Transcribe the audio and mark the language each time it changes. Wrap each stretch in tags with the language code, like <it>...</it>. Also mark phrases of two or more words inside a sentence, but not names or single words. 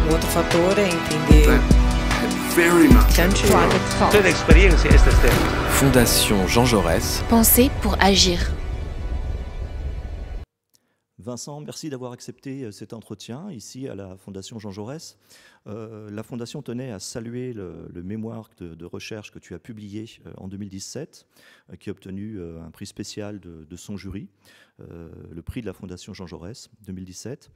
<it>fattore in quindi Tutte le esperienze queste stesse.</it> <fr>Fondation Jean Jaurès. Penser pour agir. Vincent, merci d'avoir accepté cet entretien ici à la Fondation Jean Jaurès. La Fondation tenait à saluer le mémoire de recherche que tu as publié en 2017, qui a obtenu un prix spécial de son jury, le prix de la Fondation Jean Jaurès 2017.</fr>